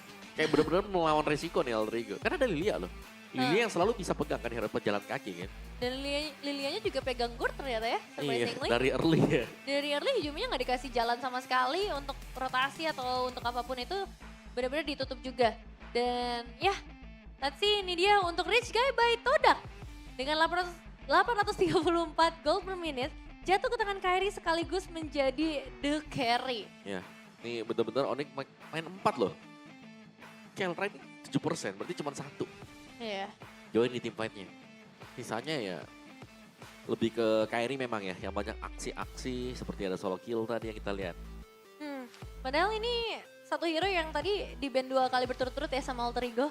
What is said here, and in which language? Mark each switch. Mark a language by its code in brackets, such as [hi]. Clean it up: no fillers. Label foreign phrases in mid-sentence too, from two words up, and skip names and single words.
[id] Kayak benar-benar melawan resiko nih Alter Ego. Karena ada Lilia loh. Lilia yang selalu bisa pegang kan hero pejalan kaki kan. Dan Lilianya juga pegang Gord ternyata ya, Iya, surprisingly. dari early ya. Dari early Hijumnya nggak dikasih jalan sama sekali untuk rotasi atau untuk apapun itu benar-benar ditutup juga. Dan ya, [en] let's see [id] ini dia untuk Rich Guy by Todak. Dengan 834 gold per minute, jatuh ke tangan Kairi sekaligus menjadi [en] the carry. [id] Ya, ini benar-benar Onyx main 4 loh. Kelra ini 7%, berarti cuma 1. Iya. Join di tim fight-nya. Sisanya ya lebih ke Kairi memang ya, yang banyak aksi-aksi seperti ada solo kill tadi yang kita lihat. Padahal ini satu hero yang tadi di ban 2 kali berturut-turut ya sama Alter Ego.